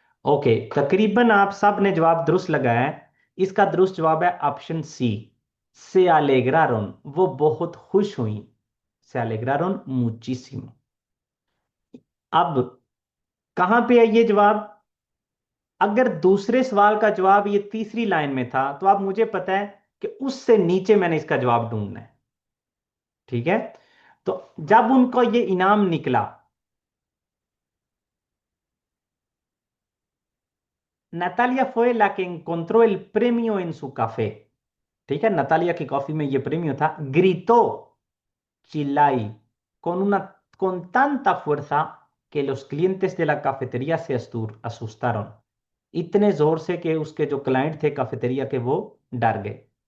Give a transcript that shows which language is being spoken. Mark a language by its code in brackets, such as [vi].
[hi] Okay, तकरीबन आप सब ने जवाब दुरुस्त लगाया है। इसका दुरुस्त जवाब है ऑप्शन सी, से अलेग्रारोन, वो बहुत खुश हुई, से अलेग्रारोन मुचीसिमो। अब कहां पे है ये जवाब? अगर दूसरे सवाल का जवाब ये तीसरी लाइन में था तो अब मुझे पता है कि उससे नीचे मैंने इसका जवाब ढूंढना है। ठीक है, तो जब उनको ये इनाम निकला, [es] Natalia fue la que encontró el premio en su café। [hi] ठीक है, नतालिया की कॉफी में ये प्रेमियो था। [es] Gritó, [hi] चिल्लाई, [es] con una con tanta fuerza que los clientes de la cafetería se asustaron। [hi] इतने जोर से कि उसके जो क्लाइंट थे कैफेटेरिया के वो डर गए।